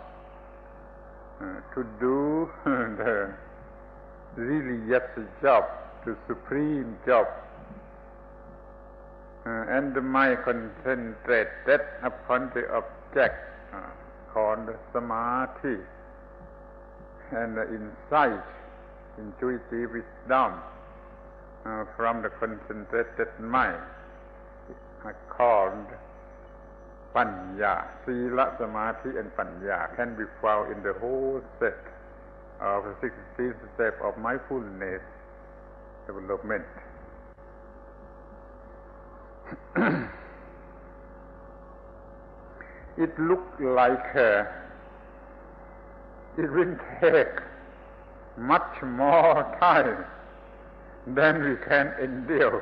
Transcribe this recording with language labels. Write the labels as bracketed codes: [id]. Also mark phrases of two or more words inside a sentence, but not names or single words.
[en] to do the religious job, the supreme job, and the mind concentrated upon the object called samadhi, and the insight, intuitive wisdom from the concentrated mind called panya. Sila, samadhi, and panya can be found in the whole set of the 16th step of mindfulness development. It looks like it will take much more time than we can endure.